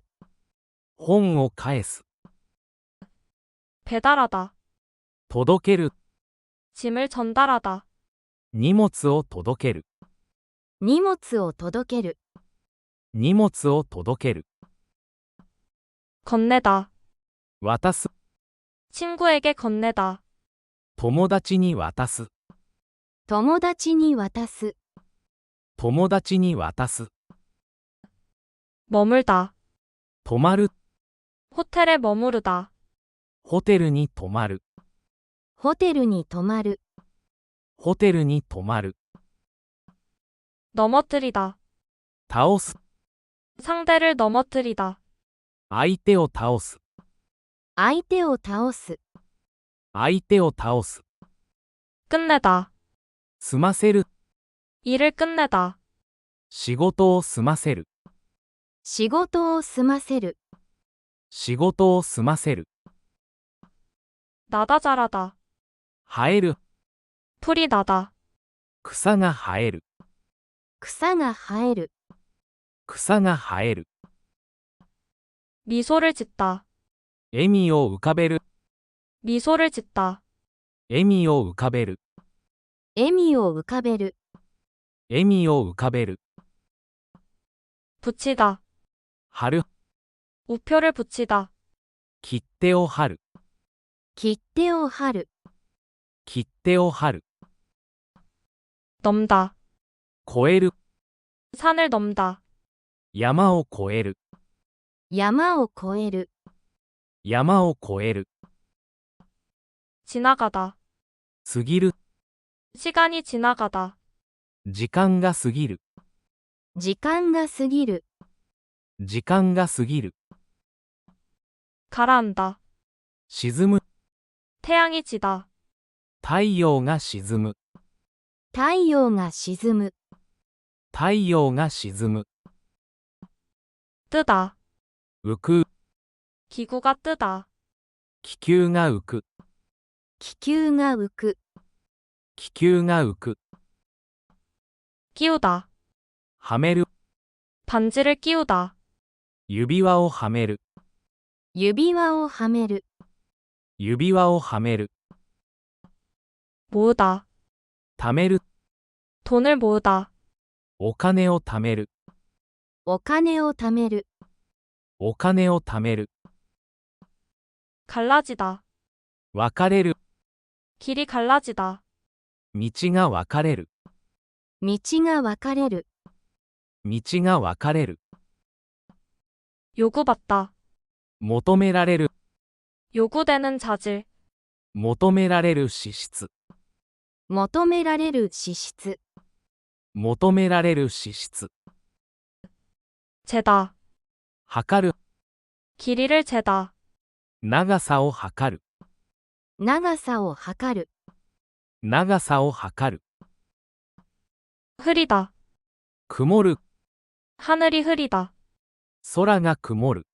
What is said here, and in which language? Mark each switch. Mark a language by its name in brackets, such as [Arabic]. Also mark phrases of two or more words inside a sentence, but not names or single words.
[Japanese] 本を返す。 [Korean] 배달하다. [Japanese] 届ける。 [Korean] 짐을 전달하다. [Japanese] 荷物を届ける。荷物を届ける。荷物を届ける。 [Korean] 건네다. [Japanese] 渡す。 [Korean] 친구에게 건네다. [Japanese] 友達に渡す。友達に渡す。友達に渡す。 [Korean] 머물다. [Japanese] 泊まる。 [Korean] 호텔에 머무르다. [Japanese] ホテルに泊まる。ホテルに泊まる。ホテルに泊まる。 [Korean] 넘어뜨리다. [Japanese] 倒す。 [Korean] 상대를 넘어뜨리다. [Japanese] 相手を倒す。相手を倒す。相手を倒す。 [Korean] 끝내다. [Japanese] 済ませる。 [Korean] 일을 끝내다. [Japanese] 仕事を済ませる。仕事を済ませる。仕事を済ませる。 [Korean] 나다 자라다. [Japanese] 生える。 [Korean] 풀이 나다. [Japanese] 草が生える。草が生える。草が生える。 [Korean] 미소를 짓다. [Japanese] 笑みを浮かべる。 [Korean] 미소를 짓다. [Japanese] 笑みを浮かべる。笑みを浮かべる。笑みを浮かべる。 [Korean] 붙이다. [Japanese] 貼る。 [Korean] 우표를 붙이다. [Japanese] 切手を貼る。切手を貼る。切手を貼る。 [Korean] 넘다. [Japanese] 越える。 [Korean] 산을 넘다. [Japanese] 山を越える。山を越える。山を越える。 [Korean] 지나가다. [Japanese] 過ぎる。 [Korean] 시간이 지나가다. [Japanese] 時間が過ぎる。時間が過ぎる。時間が過ぎる。 [Korean] 가라앉다. [Japanese] 沈む。 [Korean] 태양이 지다. [Japanese] 太陽が沈む。太陽が沈む。太陽が沈む。 [Korean] 뜨다. [Japanese] 浮く。 [Korean] 기구가 뜨다. [Japanese] 気球が浮く。気球が浮く。気球が浮く。 [Korean] 끼우다. [Japanese] はめる。 [Korean] 반지를 끼우다. [Japanese] 指輪をはめる。指輪をはめる。指輪をはめる。 [Korean] 모으다. [Japanese] 貯める。 [Korean] 돈을 모으다. [Japanese] お金を貯める。お金を貯める。お金を貯める。 [Korean] 갈라지다. [Japanese] 分かれる。 [Korean] 길이 갈라지다. [Japanese] 道が分かれる。道が分かれる。道が分かれる。 [Korean] 요구받다. [Japanese] 求められる。 [Korean] 요구되는 자질. [Japanese] 求められる資質。求められる資質。求められる資質。 [Korean] 재다. [Japanese] 測る。 [Korean] 길이를 재다. [Japanese] 長さを測る。長さを測る。長さを測る。 [Korean] 흐리다. [Japanese] 曇る。 [Korean] 하늘이 흐리다. [Japanese] 空が曇る。